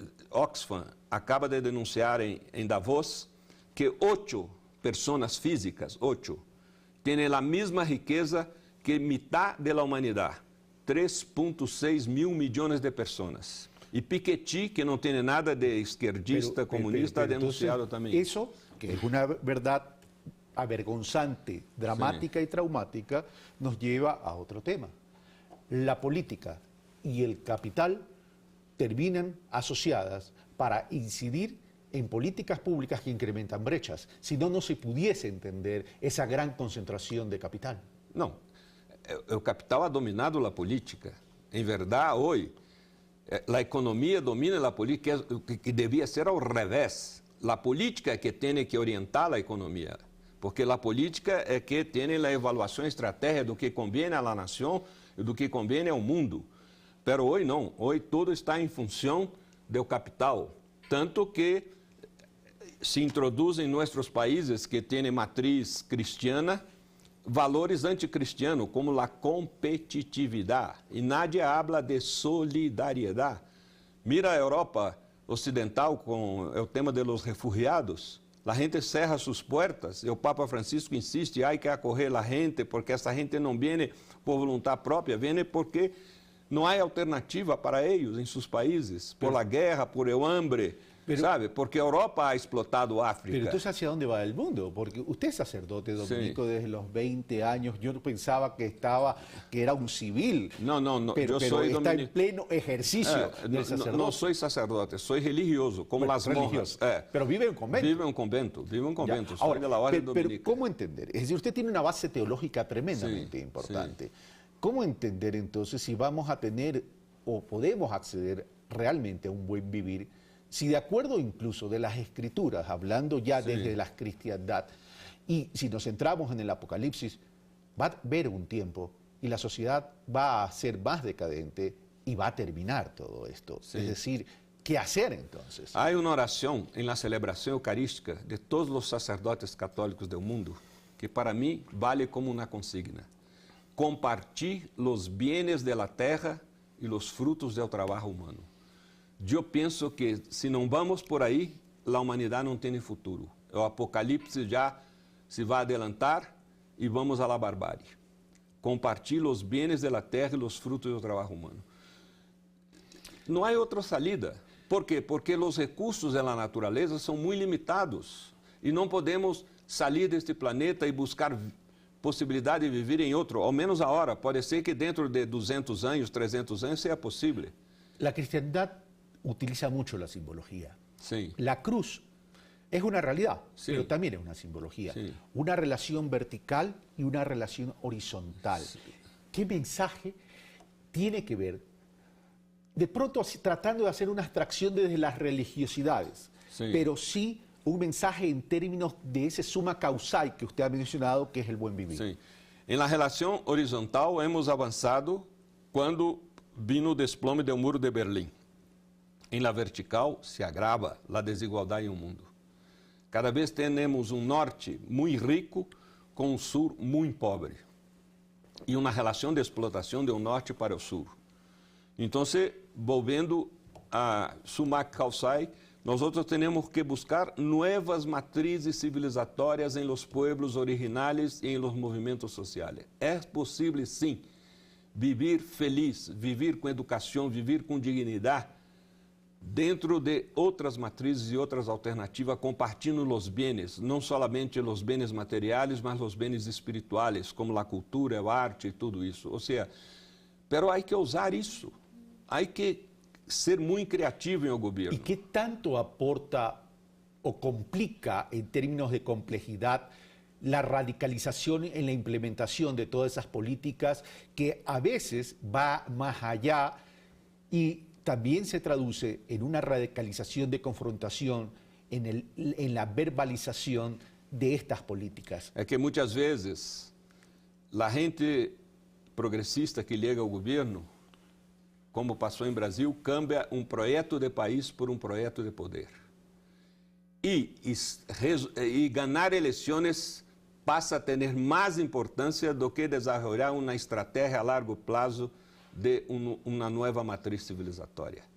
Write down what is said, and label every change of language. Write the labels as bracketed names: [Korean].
[Portuguese] Oxfam acaba de denunciar em Davos que 8 pessoas físicas, 8, têm a mesma riqueza que metade da humanidade, 3,6 mil milhões de pessoas. E Piketty, que não tem nada de esquerdista, comunista, ha denunciado também. Isso, que é uma verdade avergonzante, [Spanish] dramática y traumática, nos lleva a otro tema. La política y el capital terminan asociadas para incidir en políticas públicas que incrementan brechas. Si no, no se pudiese entender esa gran concentración de capital. [Portuguese] Não, o capital ha dominado a política. Em verdade, hoje, a economia domina a política, que devia ser ao revés. A política é que tem que orientar a economia, porque a política é que tem a avaliação estratégica do que convém à nação e do que convém ao mundo. Pero hoje não, hoje tudo está em função do capital. Tanto que se introduzem em nossos países que têm matriz cristiana valores anticristianos, como a competitividade. [Spanish] E nadie habla de solidariedade. [Portuguese] Mira a Europa Ocidental com o tema [Spanish] de los refugiados. [Portuguese] A gente cerra suas portas e o Papa Francisco insiste, hay que acolher a gente, porque essa gente não vem por vontade própria, vem porque não há alternativa para eles em seus países, [Spanish] por la guerra, por el hambre, ¿sabe? [Portuguese] Porque a Europa ha explotado África. [Spanish] Pero entonces, ¿hacia dónde va el mundo? Porque usted es sacerdote dominico desde los 20 años. Yo pensaba que era un civil. No, pero está en pleno ejercicio del sacerdote. No soy sacerdote, soy religioso, como las monjas. Pero vive en un convento. Vive en un convento. Ya. Ahora, soy de la orden dominica. Pero ¿cómo entender? Es decir, usted tiene una base teológica tremendamente importante. Sí. ¿Cómo entender entonces si vamos a tener o podemos acceder realmente a un buen vivir? Si de acuerdo incluso de las escrituras, hablando ya desde la cristiandad, y si nos centramos en el Apocalipsis, va a haber un tiempo y la sociedad va a ser más decadente y va a terminar todo esto. Sí. Es decir, ¿qué hacer entonces? Hay una oración en la celebración eucarística de todos los sacerdotes católicos del mundo que para mí vale como una consigna. Compartir los bienes de la tierra y los frutos del trabajo humano. [Portuguese] Eu penso que, se não vamos por aí, a humanidade não tem futuro. O Apocalipse já se vai adelantar e vamos à barbárie. Compartilhe os bens da terra e os frutos do trabalho humano. Não há outra salida. Por quê? Porque os recursos da natureza são muito limitados e não podemos sair deste planeta e buscar possibilidade de viver em outro, ao menos agora. Pode ser que dentro de 200 anos, 300 anos, seja possível. [Spanish] A cristandad utiliza mucho la simbología. Sí. La cruz es una realidad, pero también es una simbología. Sí. Una relación vertical y una relación horizontal. Sí. ¿Qué mensaje tiene que ver? De pronto tratando de hacer una abstracción desde las religiosidades, pero sí un mensaje en términos de ese suma causal que usted ha mencionado, que es el buen vivir. Sí. En la relación horizontal hemos avanzado cuando vino o desplome do muro de Berlim. [Portuguese] Em la vertical se agrava a desigualdade em um mundo. Cada vez temos um norte muito rico com um sul muito pobre. E uma relação de explotação de um norte para o sul. Então, volvendo a summa causae, nós temos que buscar novas matrizes civilizatórias em los pueblos originais e em los movimentos sociais. É possível, sim, viver feliz, viver com educação, viver com dignidade, dentro de outras matrizes e outras alternativas, compartilhando os bens, não somente os bens materiais, mas os bens espirituais, como a cultura, a arte e tudo isso. Ou seja, pero há que usar isso, há que ser muito criativo em o governo. [Spanish] E que tanto aporta o complica, [Portuguese] em termos de complexidade, [Spanish] la radicalización en la implementación de todas esas políticas que a veces va más allá y también se traduce en una radicalización de confrontación en la verbalización de estas políticas. [Portuguese] É que muitas vezes a gente progressista que chega ao governo, como passou em Brasil, cambia um projeto de país por um projeto de poder. E ganhar eleições passa a ter mais importância do que desenvolver uma estratégia a largo prazo de uma nova matriz civilizatória.